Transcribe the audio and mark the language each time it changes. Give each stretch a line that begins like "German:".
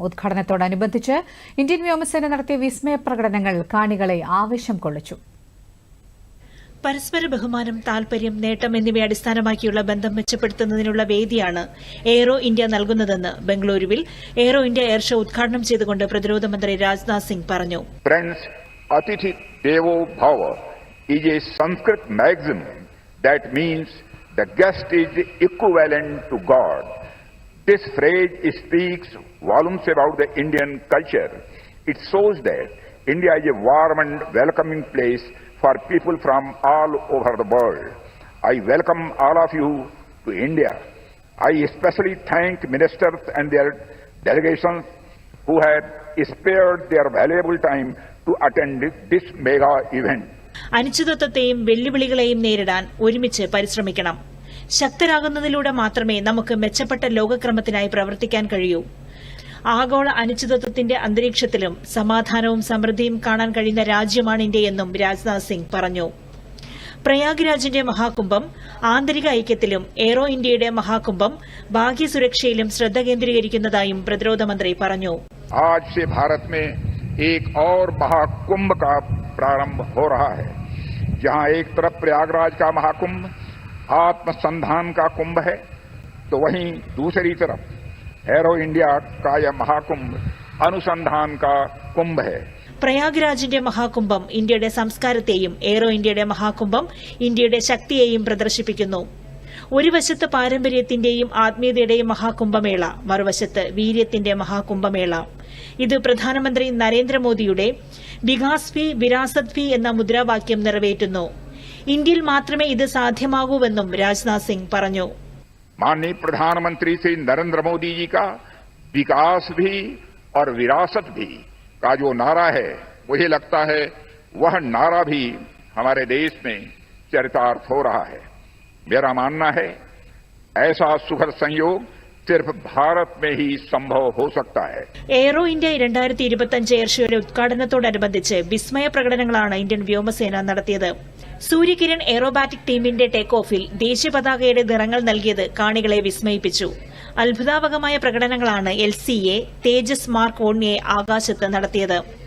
Malayalam: ഉദ്ഘാടനത്തോടനുബന്ധിച്ച് Indian വ്യോമസേന നടത്തിയ വിസ്മയ പ്രകടനങ്ങൾ കാണികളെ ആവേശം കൊള്ളിച്ചു. പരസ്പര ബഹുമാനം, താൽപര്യം, നേട്ടം എന്നിവയെ അടിസ്ഥാനമാക്കിയുള്ള ബന്ധം മെച്ചപ്പെടുത്തുന്നതിനുള്ള വേദിയാണ് എയ്റോ ഇന്ത്യ നൽകുന്നതെന്ന് ബംഗളൂരുവിൽ എയ്റോ ഇന്ത്യ എയർ ഷോ ഉദ്ഘാടനം ചെയ്തുകൊണ്ട് പ്രതിരോധ മന്ത്രി രാജ്നാഥ് സിംഗ് പറഞ്ഞു.
English: Atithi Devo Bhava is a Sanskrit maxim that means the guest is equivalent to God. This phrase speaks volumes about the Indian culture. It shows that India is a warm and welcoming place for people from all over the world. I welcome all of you to India. I especially thank ministers and their delegations who have spared their valuable time to attend this mega event.
Malayalam: അനിശ്ചിതത്വത്തെയും വെല്ലുവിളികളെയും നേരിടാൻ ഒരുമിച്ച് പരിശ്രമിക്കണം. ശക്തരാകുന്നതിലൂടെ മാത്രമേ നമുക്ക് മെച്ചപ്പെട്ട ലോകക്രമത്തിനായി പ്രവർത്തിക്കാൻ കഴിയൂ. ആഗോള അനിശ്ചിതത്വത്തിന്റെ അന്തരീക്ഷത്തിലും സമാധാനവും സമൃദ്ധിയും കാണാൻ കഴിയുന്ന രാജ്യമാണ് ഇന്ത്യയെന്നും രാജ്നാഥ് സിംഗ് പറഞ്ഞു. പ്രയാഗ്രാജിന്റെ മഹാകുംഭം ആന്തരിക ഐക്യത്തിലും എയ്റോ ഇന്ത്യയുടെ മഹാകുംഭം ഭാഗ്യസുരക്ഷയിലും ശ്രദ്ധ കേന്ദ്രീകരിക്കുന്നതായും പ്രതിരോധ മന്ത്രി പറഞ്ഞു.
Hindi: आज से भारत में एक और महाकुंभ का प्रारंभ हो रहा है, जहां एक तरफ प्रयागराज का महाकुंभ आत्मसंधान का कुंभ है, तो वहीं दूसरी तरफ एरो इंडिया का यह महाकुंभ अनुसंधान का कुंभ है.
Malayalam: പ്രയാഗ്രാജിന്റെ മഹാകുംഭം ഇന്ത്യയുടെ സംസ്കാരത്തെയും എയ്റോ ഇന്ത്യയുടെ മഹാകുംഭം ഇന്ത്യയുടെ ശക്തിയെയും പ്രദർശിപ്പിക്കുന്നു. ഒരു വശത്ത് പാരമ്പര്യത്തിന്റെയും ആത്മീയതയുടെയും മഹാകുംഭമേള, മറുവശത്ത് വീര്യത്തിന്റെ മഹാകുംഭമേള. ഇത് പ്രധാനമന്ത്രി നരേന്ദ്രമോദിയുടെ വികാസ് ഭി വിരാസത് ഭി എന്ന മുദ്രാവാക്യം നിറവേറ്റുന്നു. ഇന്ത്യയിൽ മാത്രമേ ഇത് സാധ്യമാകൂവെന്നും രാജ്നാഥ് സിംഗ് പറഞ്ഞു.
Hindi: माननीय प्रधानमंत्री श्री नरेंद्र मोदी जी का विकास भी और विरासत भी का जो नारा है, मुझे लगता है वह नारा भी हमारे देश में चरितार्थ हो रहा है. मेरा मानना है ऐसा सुखद संयोग सिर्फ भारत में ही संभव हो सकता है.
Malayalam: എയ്റോ ഇന്ത്യ 2025 എയർ ഷോയുടെ ഉദ്ഘാടനത്തോടനുബന്ധിച്ച് വിസ്മയ പ്രകടനങ്ങളാണ് ഇന്ത്യൻ വ്യോമസേന നടത്തിയത്. സൂര്യകിരൺ എയ്റോബാറ്റിക് ടീമിന്റെ ടേക്ക് ഓഫിൽ ദേശീയ പതാകയുടെ നിറങ്ങൾ നൽകിയത് കാണികളെ വിസ്മയിപ്പിച്ചു. അത്ഭുതാവഹമായ പ്രകടനങ്ങളാണ് LCA തേജസ് മാർക്ക് 1A ആകാശത്ത് നടത്തിയത്.